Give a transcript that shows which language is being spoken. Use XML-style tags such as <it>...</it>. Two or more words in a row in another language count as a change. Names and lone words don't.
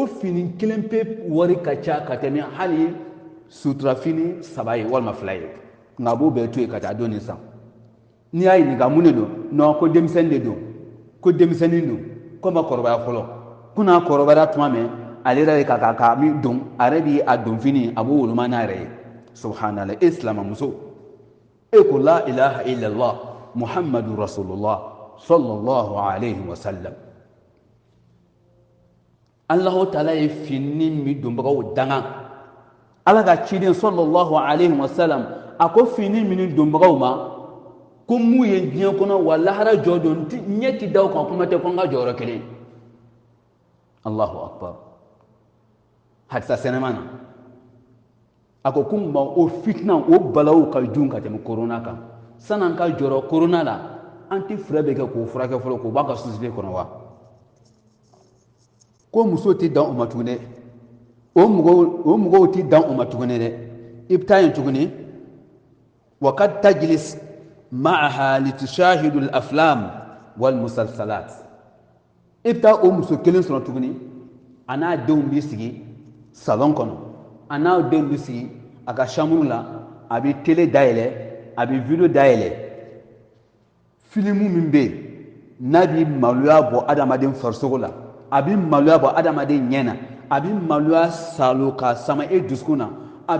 <bm>fini kelen pe wari ka ca ka tɛmɛ hali sutura fini 3 ye walima 2 ye nka a b'o bɛɛ to yen ka taa don nin san n'i y'a ɲininka mun de don non ko denmisɛnnin de don ko denmisɛnnin don ko ma kɔrɔbaya fɔlɔ ko n'a kɔrɔbayara tuma min ale yɛrɛ ka min don a yɛrɛ bɛ a don fini a b'o woloma n'a yɛrɛ ye subhanallah e silamɛmuso e ko</bm> <ar>لا إله إلا الله محمد رسول الله صلى الله عليه وسلم</ar> <bm>Allahu Taala ye fini min donbagaw danga ala ka ciden</bm> <ar>صلى الله عليه وسلم</ar> <bm>a ko fini min donbagaw ma ko mun ye diɲɛ kɔnɔ wa lahara jɔ don ɲɛ ti da o kan kuma tɛ ko n ka jɔyɔrɔ kelen</bm> <ar>الله أكبر</ar> <bm>hadisa sɛnɛma na a ko o fitina o balaw ka jugu ka tɛmɛ korona kan san'an ka jɔrɔ korona la anti fura bɛ kɛ k'o furakɛ fɔlɔ k'o b'a ka société kɔnɔ wa ko muso tɛ dan o ma tuguni dɛ o mɔgɔw tɛ dan o ma tuguni dɛ i bɛ taa yen tuguni</bm> <ar>وقد تجلس معها لتشاهد الأفلام والمسلسلات</ar> <bm>i bɛ taa o muso kelen sɔrɔ tuguni a n'a denw b'i sigi salon kɔnɔ a n'a denw b'i sigi a ka chambre la a bɛ télé dayɛlɛ a bɛ video dayɛlɛ filimu min bɛ yen n'a bɛ maloya bɔ adamaden farisogo la a bɛ maloya bɔ adamaden ɲɛ na a bɛ maloya salo ka sama e dusukun na a</bm>